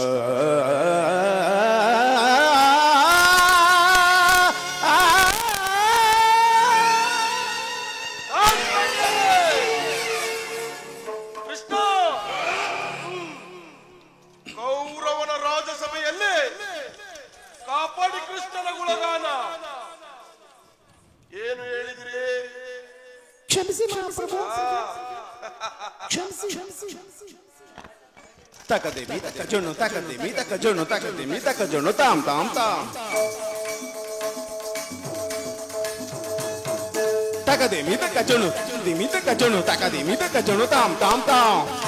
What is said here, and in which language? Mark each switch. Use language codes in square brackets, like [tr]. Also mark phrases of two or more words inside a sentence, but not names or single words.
[kn] ಕೃಷ್ಣ ಕೌರವನ ರಾಜಸಭೆಯಲ್ಲಿ ಕಾಪಾಡಿ ಕೃಷ್ಣನ ಗುಣಗಾನ ಏನು ಹೇಳಿದ್ರಿ? ಕ್ಷಮಿಸಿ ಮಹಾಪ್ರಭು, ಕ್ಷಮಿಸಿ. ತಕದೇವಿ ತಕ ಜೋಣು ತಕದೇವಿ ತಕ ಜೋಣು ತಕದೇವಿ ತಕ ಜೋಣು ತಾಮ್ ತಾಮ್ ತಾಮ್ ತಕದೇವಿ ತಕ ಜೋಣು ದಿಮಿ ತಕ ಜೋಣು ತಕದೇವಿ ತಕ ಜೋಣು ತಾಮ್ ತಾಮ್ ತಾಮ್